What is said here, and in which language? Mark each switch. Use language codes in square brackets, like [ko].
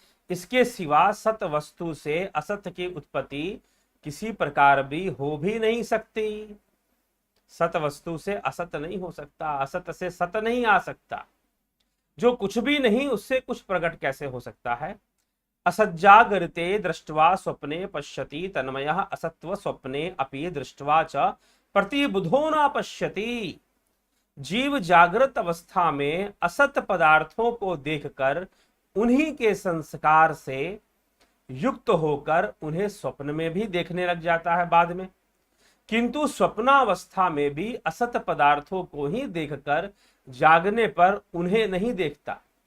[hi] इसके सिवा सत वस्तु से असत की उत्पत्ति किसी प्रकार भी हो भी नहीं सकती। सत वस्तु से असत नहीं हो सकता, असत से सत नहीं आ सकता। जो कुछ भी नहीं उससे कुछ प्रकट कैसे हो सकता है। [sa] असज्जागरिते दृष्ट्वा स्वप्ने पश्यति तन्मयः असत्व स्वप्ने अपि दृष्ट्वा च प्रतिबुधो न पश्यति। [hi] जीव जागृत अवस्था में असत पदार्थों को देखकर उन्हीं के संस्कार से युक्त होकर उन्हें स्वप्न में भी देखने लग जाता है बाद में, किंतु स्वप्नावस्था में भी असत पदार्थों को ही देखकर जागने पर उन्हें नहीं देखता।